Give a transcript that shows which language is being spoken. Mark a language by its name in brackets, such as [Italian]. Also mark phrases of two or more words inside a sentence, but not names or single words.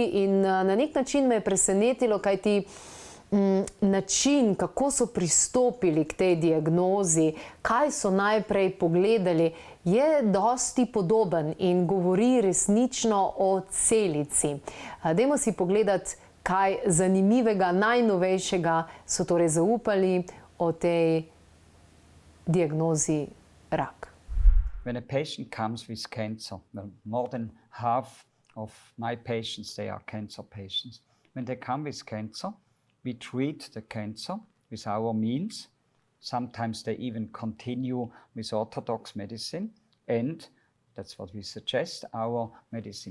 [Slovenian] In na nek način me je presenetilo, kajti način, kako so pristopili k tej diagnozi, kaj so najprej pogledali, je dosti podoben in govori resnično o celici. Dajmo si pogledati, kaj zanimivega, najnovejšega so torej zaupali o tej diagnozi rak. [English] When a patient comes with cancer, well, more than half of my patients, they are cancer patients. When they come with cancer, we treat the cancer with our means. Sometimes they even continue with orthodox medicine, and that's what we suggest, our medicine.